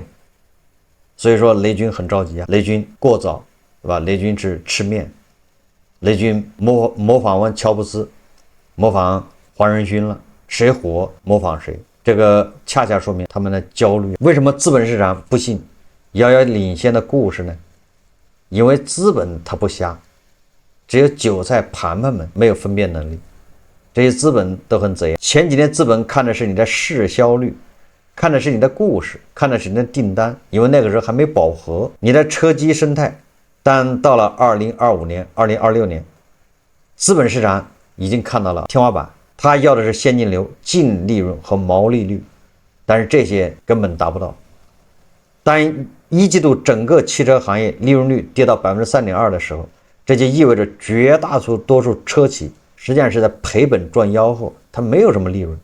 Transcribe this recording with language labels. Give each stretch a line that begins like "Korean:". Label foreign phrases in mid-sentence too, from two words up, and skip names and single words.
Chinese: 所以說雷軍很着急啊，雷軍過早，對吧？雷軍是吃麵，雷軍模仿完喬布斯，模仿黃仁勳了，誰火模仿誰，這個恰恰說明他們的焦慮。為什麼資本市場不信遙遙領先的故事呢？因為資本它不瞎，只有韭菜盤盤們沒有分辨能力。這些資本都很賊，前幾年資本看的是你的市銷率，看的是你的故事，看的是你的訂單，因為那個時候還沒飽和你的車機生態。但到了2025年、2026年，資本市場已經看到了天花板，它要的是現金流、淨利潤和毛利率，但是這些根本達不到。當一季度整個汽車行業利潤率跌到3.2%的時候，這就意味着絕大多數車企實際上是在賠本賺吆喝，它沒有什麼利潤。